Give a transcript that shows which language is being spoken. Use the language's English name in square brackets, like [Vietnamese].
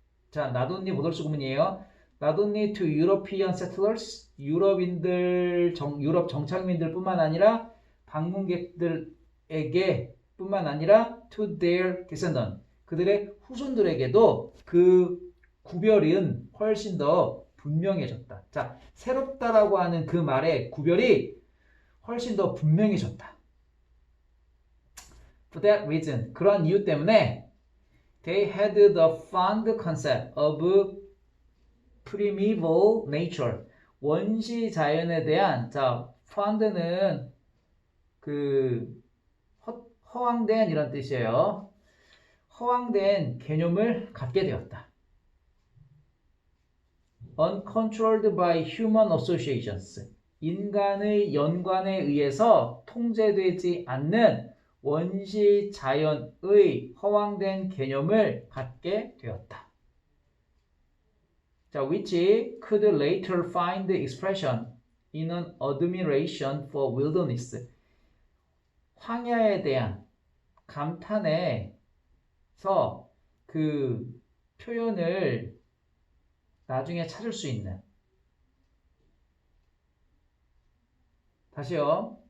[Korean] 자, not only 보돌수 구문이에요. [English] not only to European settlers [Korean] 유럽 정착민들뿐만 아니라 방문객들에게 뿐만 아니라 [English] to their descendants [Korean] 그들의 후손들에게도 그 구별은 훨씬 더 분명해졌다. 자, 새롭다라고 하는 그 말의 구별이 훨씬 더 분명해졌다. [English] For that reason, [Korean] 그런 이유 때문에 [English] they had the fond concept of primeval nature. [Korean] 원시 자연에 대한 자, fond는 그 허황된 이런 뜻이에요. 허황된 개념을 갖게 되었다. [English] Uncontrolled by human associations. [Korean] 인간의 연관에 의해서 통제되지 않는 원시 자연의 허황된 개념을 갖게 되었다. [English] 자, which could later find expression in an admiration for wilderness. [Korean] 황야에 대한 감탄에서 그 표현을 나중에 찾을 수 있는. 다시요.